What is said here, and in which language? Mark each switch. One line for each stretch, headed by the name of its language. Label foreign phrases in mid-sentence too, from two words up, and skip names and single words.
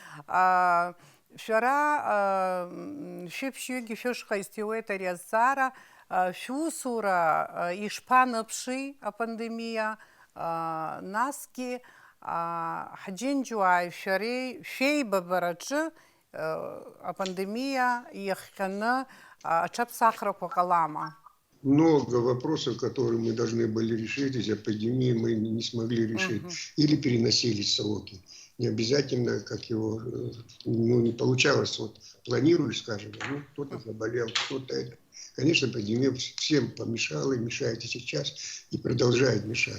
Abkhazian: Шәара шәыԥшьҩыгьы шәышҟа исҭиуеит ари азҵаара, шәусура ишԥаныԥши апандемиа, насгьы ҳџьынџьуааи шәареи шәеибабараҿы апандемия иахҟьаны аҽаԥсахрақәа ҟалама?
Russian: Много вопросов, которые мы должны были решить из эпидемии, мы не смогли решить. Или переносили сроки. Не обязательно, как его, не получалось. Вот планируешь, скажем, кто-то заболел, кто-то это. Конечно, пандемия всем помешала и мешает и сейчас, и продолжает мешать.